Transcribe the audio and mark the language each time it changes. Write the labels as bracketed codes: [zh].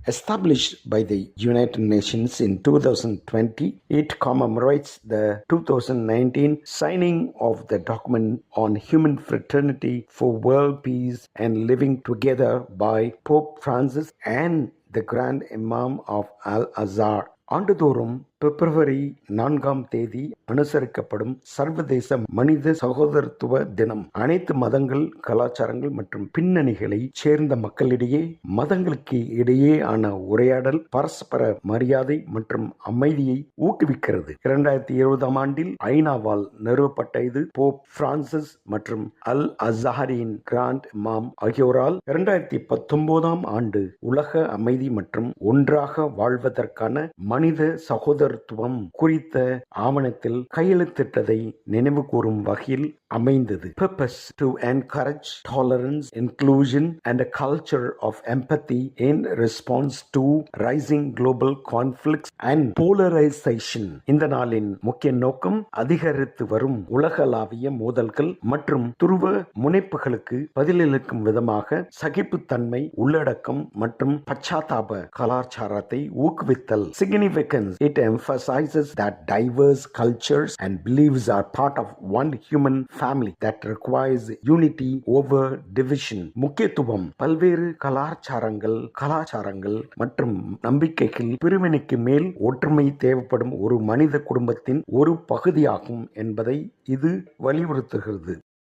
[en] Established by the United Nations in 2020, it commemorates the 2019 signing of the document on human fraternity for world peace and living together by Pope Francis and the Grand Imam of Al-Azhar. [ta] ஆண்டுதோறும் பிப்ரவரி 4ஆம் தேதி அனுசரிக்கப்படும் சர்வதேச மனித சகோதரத்துவ தினம் அனைத்து மதங்கள், கலாச்சாரங்கள் மற்றும் பின்னணிகளை சேர்ந்த மக்களிடையே மதங்களுக்கு இடையேயான உரையாடல், பரஸ்பர மரியாதை மற்றும் அமைதியை ஊக்குவிக்கிறது. 2020ஆம் ஆண்டில் ஐநாவால் நிறுவப்பட்ட இது போப் பிரான்சிஸ் மற்றும் அல் அஸ்ஹாரின் கிராண்ட் இமாம் ஆகியோரால் 2019ஆம் ஆண்டு உலக அமைதி மற்றும் ஒன்றாக வாழ்வதற்கான மனித சகோதரத்துவம் குறித்த ஆவணத்தில் கையெழுத்திட்டதை நினைவு கூறும் வகையில் அமைந்தது. [en] Purpose: to encourage tolerance, inclusion and a culture of empathy in response to rising global conflicts and polarization. [ta] இந்த நாளின் முக்கிய நோக்கம் அதிகரித்து வரும் உலகளாவிய மோதல்கள் மற்றும் துருவ முனைப்புகளுக்கு பதிலளிக்கும் விதமாக சகிப்புத்தன்மை, உள்ளடக்கம் மற்றும் பச்சாத்தாப கலாச்சாரத்தை ஊக்குவித்தல். [en] Significance: it emphasizes that diverse cultures and beliefs are part of one human family that requires unity over division. [ta] முக்கியத்துவம்: பல்வேறு கலாச்சாரங்கள் மற்றும் நம்பிக்கைகள் பிரிவினைக்கு மேல் ஒற்றுமை தேவைப்படும் ஒரு மனித குடும்பத்தின் ஒரு பகுதியாகும் என்பதை இது வலியுறுத்துகிறது.